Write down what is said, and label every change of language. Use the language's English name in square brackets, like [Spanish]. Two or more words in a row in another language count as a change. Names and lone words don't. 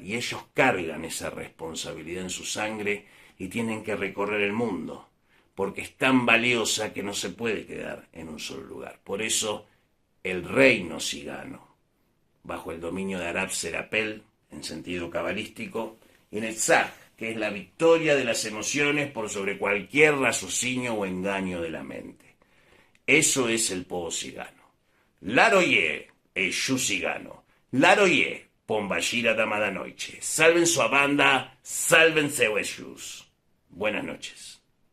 [Spanish] Y ellos cargan esa responsabilidad en su sangre y tienen que recorrer el mundo, porque es tan valiosa que no se puede quedar en un solo lugar. Por eso, el reino cigano, bajo el dominio de Arab Serapel, en sentido cabalístico, y Netzach, que es la victoria de las emociones por sobre cualquier raciocinio o engaño de la mente. Eso es el povo cigano. Laroye, Eshu cigano. Laroye, Pombashira Damada Noiche. Salven su banda, salven Eshus. Buenas noches.